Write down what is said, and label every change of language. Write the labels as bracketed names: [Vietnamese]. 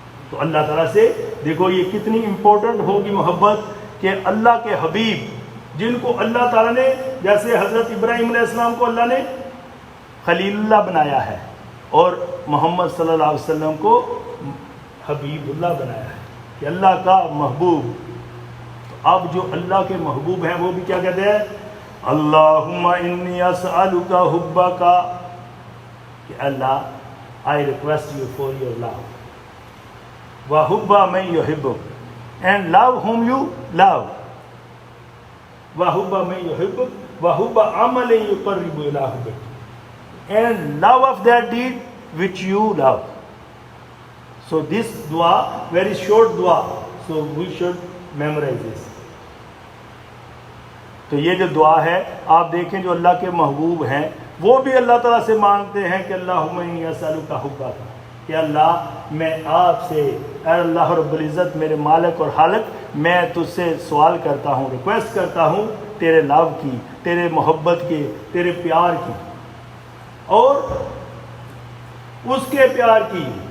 [Urdu] تو اللہ تعالیٰ سے دیکھو یہ کتنی امپورٹنٹ ہوگی محبت کہ اللہ کے حبیب جن کو اللہ تعالیٰ نے، جیسے حضرت ابراہیم علیہ السلام کو اللہ نے خلیل اللہ بنایا ہے اور محمد صلی اللہ علیہ وسلم کو حبیب اللہ بنایا ہے کہ اللہ کا محبوب. تو اب جو اللہ کے محبوب ہیں وہ بھی کیا کہتے ہیں؟ [Arabic] اللہم انی اسألک حبک، [Urdu] کہ اللہ [English] I request you for your love. [Arabic] وَحُبَّ مَن يُحِبُّكَ, [English] and love whom you love. [Arabic] وَحُبَّ مَن يُحِبُّكَ وَحُبَّ عَمَلٍ يُقَرِّبُ إِلَىٰ حُبِّكَ, [English] and love of that deed which you love. So this dua, very short dua, so we should memorize this. [Urdu] تو یہ جو دعا ہے آپ دیکھیں جو اللہ کے محبوب ہیں وہ بھی اللہ تعالیٰ سے مانگتے ہیں کہ [Arabic] اللہم انی اسألک حبک، [Urdu] کہ اللہ میں آپ سے، اے اللہ رب العزت میرے مالک اور خالق، میں تجھ سے سوال کرتا ہوں، ریکویسٹ کرتا ہوں تیرے لو کی، تیرے محبت کی، تیرے پیار کی، اور اس کے پیار کی.